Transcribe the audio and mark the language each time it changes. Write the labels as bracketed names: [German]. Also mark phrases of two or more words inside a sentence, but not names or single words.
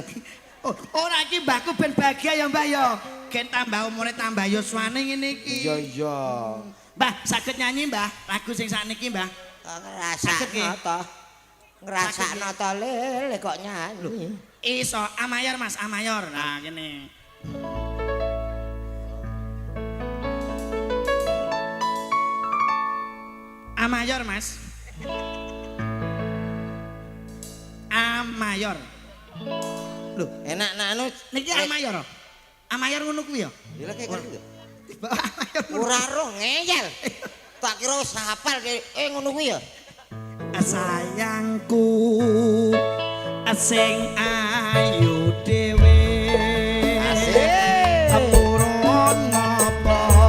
[Javanese] Oh, ora iki mbahku ben bahagia ya Mbah ya. Gen tambah umure tambah yuswane ngene iki. Iya. Mbah, saged nyanyi Mbah lagu sing sakniki Mbah. Ngrasakno to. Ngrasakno to le kok nyanyi. Iso A mayor Mas, A mayor. Nah, kene. A mayor Mas. A mayor. Loh, Enak anu niki A mayor. A mayor ngono kuwi ya? [Indonesian] Ya kayak gitu. [Javanese] A mayor. Ora roh ngeyel. Tak kira wis hafal ngono kuwi ya. Sayangku sing ayu dhewe apurun ngopo